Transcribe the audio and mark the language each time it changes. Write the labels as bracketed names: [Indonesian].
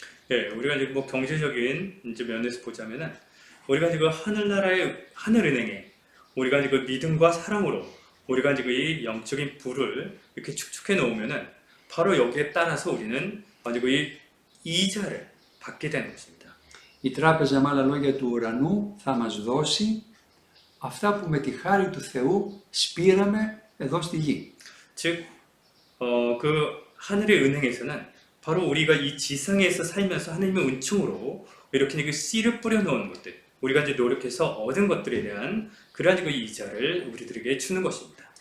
[Korean] 예, 우리가 이제 뭐 경제적인 이제 면에서 보자면은 우리가 이제 그 하늘나라의 하늘은행에 우리가 이제 그 믿음과 사랑으로 우리가 이제 그 이 영적인 부를 이렇게 축축해 놓으면은 바로 여기에 따라서 우리는 이제 그 이 이자를 받게 되는 것입니다. [Greek] Η τράπεζα, με άλλα λόγια, του ουρανού θα μας δώσει αυτά που με τη χάρη του Θεού σπήραμε εδώ στη γη. [Korean] 즉, 그 하늘의 은행에서는 바로 우리가 이 지상에서 살면서 하나님의 은총으로 이렇게 그 씨를 뿌려놓은 것들, 우리가 이제 노력해서 얻은 것들에 대한 그러한 그 이자를 우리들에게 주는 것입니다.